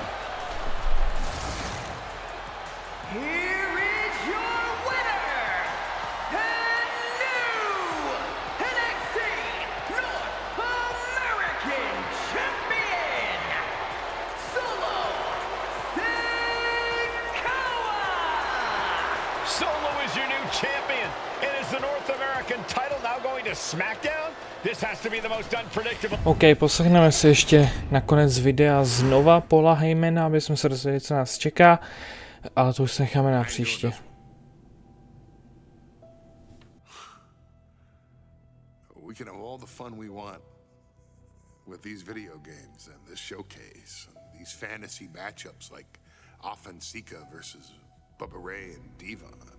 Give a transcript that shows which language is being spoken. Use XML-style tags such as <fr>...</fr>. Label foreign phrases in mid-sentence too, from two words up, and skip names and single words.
<en>Here is your winner, and new NXT North American Champion, Solo Sikoa! Solo is your new champion. And is the North American title now going to SmackDown? This has to be the most unpredictable.</en> <cs>OK, poslechneme si ještě nakonec videa znova Paula Heymana, aby jsme se dozvěděli, co nás čeká. Ale to už se necháme na příště.</cs> <en>We can have all the fun we want with these video games and this showcase and these fantasy matchups like often Sika versus Bubba Ray and Devon.</en>